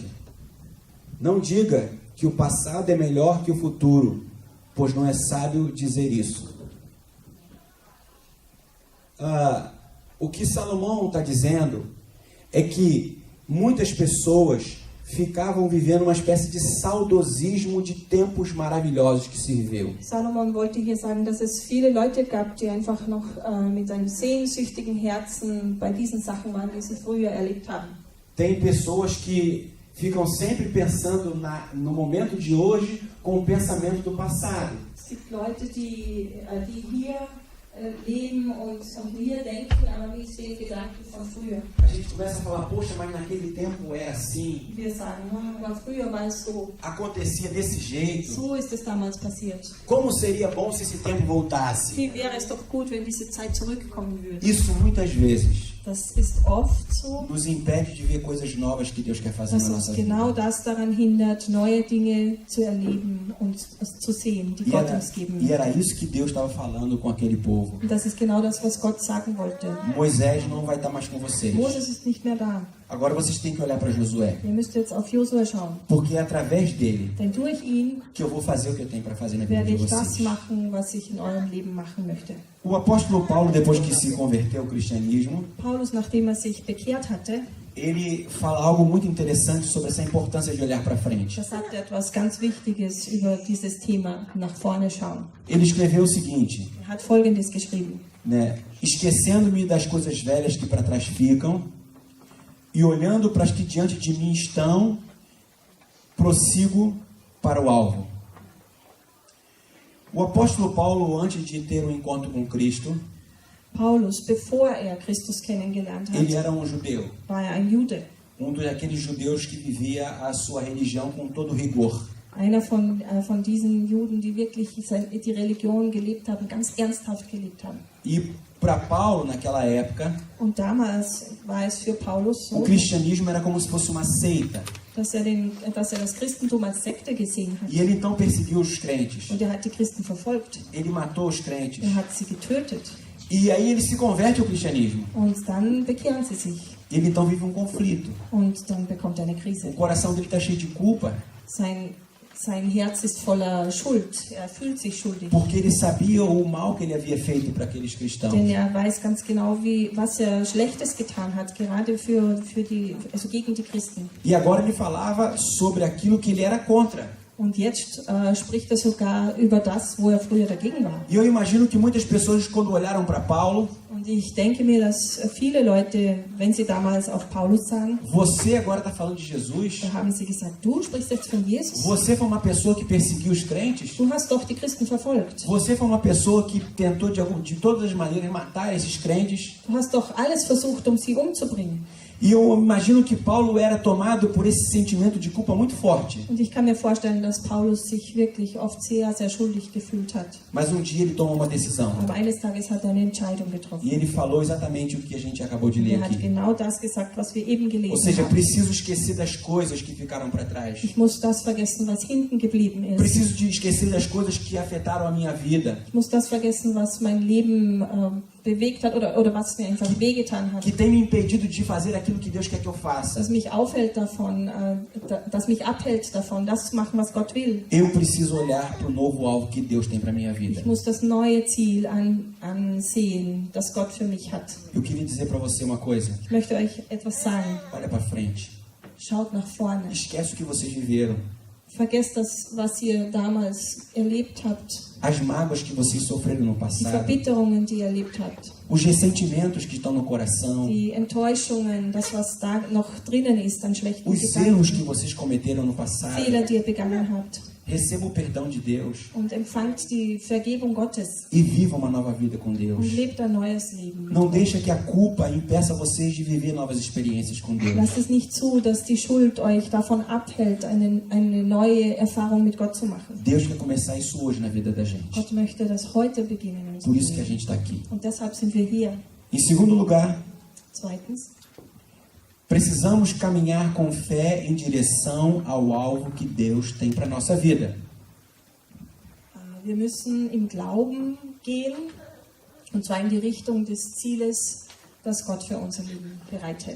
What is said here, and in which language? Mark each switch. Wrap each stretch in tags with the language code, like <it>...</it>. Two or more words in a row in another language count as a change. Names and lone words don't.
<pt>Não diga que o passado é melhor que o futuro, pois não é sábio dizer isso. O que Salomão está dizendo é que muitas pessoas ficavam vivendo uma espécie de saudosismo de tempos maravilhosos que se viveu.</pt> <de>Salomon wollte hier sagen, dass es viele Leute gab, die einfach noch mit einem sehnsüchtigen Herzen bei diesen Sachen waren, die sie früher erlebt haben.</de> <pt>Tem pessoas que ficam sempre pensando no momento de hoje com o pensamento do passado.</pt> <de>Es gibt Leute, die hier leben und von hier denken, aber mit den Gedanken von früher.</de> <pt>A gente começa a falar, poxa, mas naquele tempo era assim,</pt> <de>Wir sagen, aber früher war es so.</de> <pt>acontecia desse jeito.</pt> <de>So ist es damals passiert.</de> <pt>Como seria bom se esse tempo voltasse?</pt> <de>Wie wäre es doch gut, wenn diese Zeit zurückkommen würde?</de> <pt>Isso muitas vezes</pt> <de>Das ist oft so,</de> <pt>nos impede de ver coisas novas que Deus quer fazer</pt> <de>dass</de> <pt>na</pt> <de>uns</de> <pt>nossa</pt> <de>genau</de> <pt>vida.</pt> <de>das daran hindert, neue Dinge zu erleben und zu sehen, die Gott uns geben</de> <pt>E era</pt> <de>möchte.</de> <pt>isso que Deus estava falando com aquele povo.</pt> <de>Und das ist genau das, was Gott sagen wollte.</de> <pt>Moisés não vai estar mais com vocês.</pt> <de>Moses ist nicht mehr da.</de> <pt>Agora vocês têm que olhar para Josué.</pt> <de>Ihr müsst jetzt auf Josua schauen.</de> <pt>Porque é através dele</pt> <de>Denn durch ihn</de> <pt>que eu vou fazer o que eu tenho para fazer na vida</pt> <de>werde</de> <pt>de</pt> <de>ich das</de> <pt>vocês.</pt> <de>machen, was ich in eurem Leben machen möchte.</de> <pt>O apóstolo Paulo, depois que se converteu ao cristianismo,</pt> <de>Paulus, nachdem sich bekehrt hatte,</de> <pt>ele fala algo muito interessante sobre essa importância de olhar para frente.</pt> <de>da sagt er etwas ganz Wichtiges über dieses Thema, nach vorne schauen.</de> <pt>Ele escreveu o seguinte,</pt> <de>Er hat Folgendes geschrieben.</de> <pt>né? Esquecendo-me das coisas velhas que para trás ficam e olhando para as que diante de mim estão, prossigo para o alvo. O apóstolo Paulo, antes de ter um encontro com Cristo,</pt> <de>Paulus, bevor er Christus kennengelernt</de> <pt>ele</pt> <de>hat,</de> <pt>era um judeu,</pt> <de>war er ein Jude.</de> <pt>daqueles judeus que vivia a sua religião com todo rigor.</pt> <de>Einer von diesen Juden, die wirklich die Religion gelebt haben, ganz ernsthaft gelebt haben.</de> <pt>E para Paulo, naquela época,</pt> <de>Und damals war es für Paulus</de> <pt>o</pt> <de>so,</de> <pt>cristianismo era como se fosse uma seita.</pt> <de>dass er das Christentum als Sekte gesehen hat.</de> <pt>E ele então perseguiu os crentes.</pt> <de>Und er hat die Christen verfolgt.</de> <pt>Ele matou os crentes.</pt> <de>Er hat sie getötet.</de> <pt>E aí ele se converte ao cristianismo.</pt> <de>Und dann bekehren sie sich.</de> <pt>E ele então vive um conflito.</pt> <de>Und dann bekommt er eine</de> <pt>O</pt> <de>Krise.</de> <pt>coração dele está cheio de culpa,</pt> <de>Sein Herz ist voller Schuld. Er fühlt sich schuldig.</de> <pt>porque ele sabia o mal que ele havia feito para aqueles cristãos.</pt> <de>Denn er weiß ganz genau, was er Schlechtes getan hat, gerade gegen die Christen.</de> <pt>E agora ele falava sobre aquilo que ele era contra.</pt> <de>Und jetzt spricht er sogar über das, wo er früher dagegen war.</de> <pt>E eu imagino que muitas pessoas, quando olharam para Paulo,</pt> <de>Und ich denke mir, dass viele Leute, wenn sie damals auf Paulus sagen,</de> <pt>você agora está falando de Jesus?</pt> <de>da haben sie gesagt, du sprichst jetzt von Jesus?</de> <pt>Você foi uma pessoa que perseguiu os crentes?</pt> <de>Du hast doch die Christen verfolgt.</de> <pt>Você foi uma pessoa que tentou de todas as maneiras matar esses crentes?</pt> <de>Du hast doch alles versucht, sie umzubringen.</de> <pt>E eu imagino que Paulo era tomado por esse sentimento de culpa muito forte.</pt> <de>Und ich kann mir vorstellen, dass Paulus sich wirklich oft sehr, sehr schuldig gefühlt hat.</de> <pt>Mas um dia ele tomou uma decisão.</pt> <de>Aber eines Tages hat er eine Entscheidung getroffen.</de> <pt>E ele falou exatamente o que a gente acabou de ler</pt> <de>Er hat</de> <pt>aqui.</pt> <de>genau das gesagt, was wir eben</de> <pt>Ou</pt> <de>gelesen</de> <pt>seja,</pt> <de>haben.</de> <pt>preciso esquecer das coisas que ficaram para trás.</pt> <de>Ich muss das vergessen, was hinten geblieben ist.</de> <pt>Preciso de esquecer das coisas que afetaram a minha vida.</pt> <de>Ich muss das vergessen, was mein Leben bewegt hat oder was mir einfach wehgetan hat,</de> <pt>que tem me impedido de fazer aquilo que Deus quer que eu faça.</pt> <de>das mich abhält davon, das zu machen, was Gott will.</de> <pt>Eu preciso olhar para o novo alvo que Deus tem para minha vida.</pt> <de>Ich muss das neue Ziel ansehen, das Gott für mich hat.</de> <pt>Eu queria dizer para você uma coisa.</pt> <de>Ich möchte euch etwas sagen.</de> <pt>Olha para frente.</pt> <de>Schaut nach vorne.</de> <pt>Esquece o que vocês viveram.</pt> <de>Vergesst das, was ihr damals erlebt habt.</de> <pt>As mágoas que vocês sofreram no</pt> <de>Die</de> <pt>passado.</pt> <de>Verbitterungen, die ihr erlebt habt.</de> <pt>Os ressentimentos que estão no coração.</pt> <de>Die Enttäuschungen, das, was da noch drinnen ist an schlechten</de> <pt>Os erros que</pt> <de>Gedanken.</de> <pt>vocês cometeram no passado.</pt> <de>Fehler, die ihr begangen habt.</de> <pt>Receba o perdão de Deus.</pt> <de>Und empfangt die Vergebung Gottes.</de> <pt>E viva uma nova vida com Deus.</pt> <de>Und lebt ein neues Leben.</de> <pt>Não deixa que a culpa impeça vocês de viver novas experiências com Deus.</pt> <de>Lasst es nicht zu, dass die Schuld euch davon abhält, eine neue Erfahrung mit Gott zu machen.</de> <pt>Deus quer começar isso hoje na vida da gente.</pt> <de>Gott möchte das heute beginnen in</de> <pt>Por</pt> <de>unserem</de> <pt>isso que a</pt> <de>Leben.</de> <pt>gente está aqui.</pt> <de>Und deshalb sind wir hier.</de> <pt>Em segundo lugar,</pt> <de>Zweitens,</de> <pt>precisamos caminhar com fé em direção ao alvo que Deus tem para a nossa vida.</pt> <de>wir müssen im Glauben gehen, und zwar in die Richtung des Zieles, das Gott für unser Leben bereithält.</de>